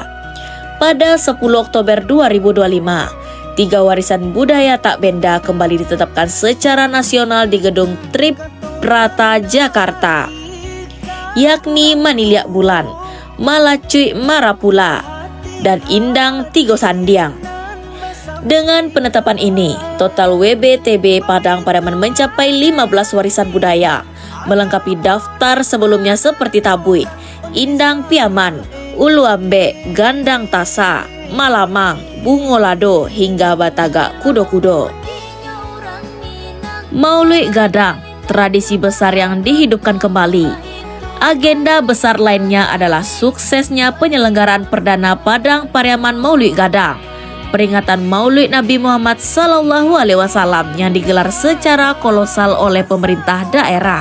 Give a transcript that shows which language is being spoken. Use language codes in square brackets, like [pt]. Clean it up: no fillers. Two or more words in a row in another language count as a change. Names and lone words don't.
[id] Pada 10 Oktober 2025, 3 warisan budaya tak benda kembali ditetapkan secara nasional di Gedung Tribrata Jakarta, yakni Maniliak Bulan, Malacuy Marapula, dan Indang Tigo Sandiang. Dengan penetapan ini, total WBTB Padang Pariaman mencapai 15 warisan budaya, melengkapi daftar sebelumnya seperti Tabui, Indang Piaman, Uluambe, Gandang Tasa, Malamang, Bungolado, hingga Batagak Kudo-Kudo. Maulid Gadang, tradisi besar yang dihidupkan kembali. Agenda besar lainnya adalah suksesnya penyelenggaraan perdana Padang Pariaman Maulid Gadang, peringatan Maulid Nabi Muhammad SAW yang digelar secara kolosal oleh pemerintah daerah.